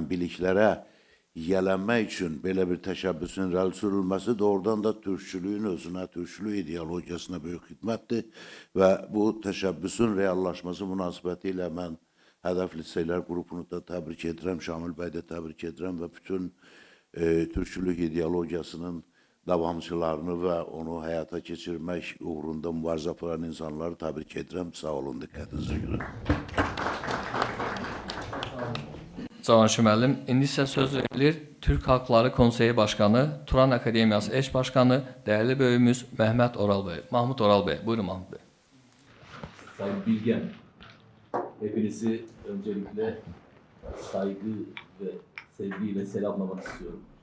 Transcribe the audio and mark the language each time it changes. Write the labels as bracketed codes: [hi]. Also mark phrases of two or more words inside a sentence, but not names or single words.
[az] biliklərə yiyələnmək üçün belə bir təşəbbüsün irəli sürülməsi doğrudan da türkçülüyün özünə, türkçülük ideologiyasına böyük xidmətdir və bu təşəbbüsün reallaşması münasibətilə mən Hədəf Liseylər qrupunu da təbrik edirəm, Şamil bəy də təbrik edirəm və bütün türkçülük ideologiyasının davamçılarını və onu həyata keçirmək uğrunda mübarizə aparan insanları təbrik edirəm. Sağ olun, diqqətinizə görə. Cavanşir müəllim, indi isə söz verilir Türk Halkları Konseyi Başkanı, Turan Akademiyası eş başkanı, dəyərli böyüyümüz Mehmet Oral bəy. Mahmut Oral bəy, buyurun Mahmut bəy. [tr] Sayın Bilgen, hepinizi öncelikle saygı ve sevgiyle selamlamak istiyorum.